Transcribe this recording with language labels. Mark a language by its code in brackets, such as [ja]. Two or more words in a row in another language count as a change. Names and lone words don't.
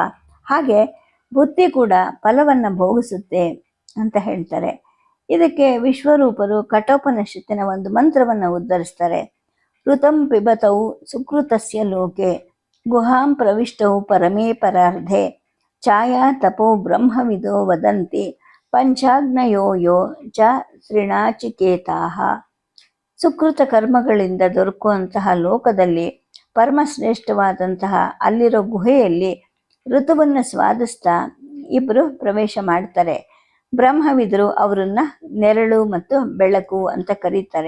[kn] ಹಾಗೆ ಬುದ್ಧಿ ಕೂಡ ಫಲವನ್ನು ಭೋಗಿಸುತ್ತೆ ಅಂತ ಹೇಳ್ತಾರೆ. ಇದಕ್ಕೆ ವಿಶ್ವರೂಪರು ಕಠೋಪನಿಷತ್ತಿನ ಒಂದು ಮಂತ್ರವನ್ನು ಉದ್ಧರಿಸ್ತಾರೆ. [sa] ಋತಂ ಪಿಬತೌ ಸುಕೃತಸ್ಯ ಲೋಕೆ ಗುಹಾಂ ಪ್ರವಿಷ್ಟೌ ಪರಮೇ ಪರಾರ್ಧೆ ಛಾಯಾ ತಪೋ ಬ್ರಹ್ಮವಿದೋ ವದಂತಿ ಪಂಚಾಗ್ನಯೋ ಯೋ ಚ ಶ್ರೀಣಾಚಿಕೇತಾಹ. [kn] ಸುಕೃತ ಕರ್ಮಗಳಿಂದ ದೊರಕುವಂತಹ ಲೋಕದಲ್ಲಿ ಪರಮಶ್ರೇಷ್ಠವಾದಂತಹ ಅಲ್ಲಿರೋ ಗುಹೆಯಲ್ಲಿ ಋತುವನ್ನು ಸ್ವಾದಿಸ್ತಾ ಇಬ್ಬರು ಪ್ರವೇಶ ಮಾಡ್ತಾರೆ. ಬ್ರಹ್ಮವಿದರು ಅವರನ್ನ ನೆರಳು ಮತ್ತು ಬೆಳಕು ಅಂತ ಕರೀತಾರೆ.